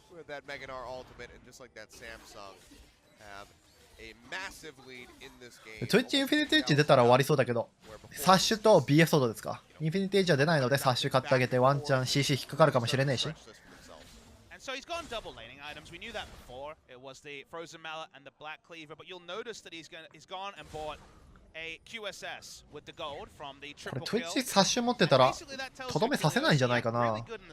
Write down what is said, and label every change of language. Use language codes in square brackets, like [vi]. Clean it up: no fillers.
[en] That Meganar ultimate and just like that Samsung have a massive lead in this game. [ja] Twitch インフィニティエッジ出たら終わりそうだけど、サッシュと BF ソードですか。インフィニティエッジは出ないのでサッシュ買ってあげてワンチャン CC 引っかかるかもしれねえし。 [en] So he's gone double laning items. We knew that before. It was the Frozen Mallet and the Black Cleaver, but you'll notice that he's gone and bought a QSS with the gold from the triple kill. [ja] これ Twitch サッシュ持ってたらとどめさせないんじゃないかな。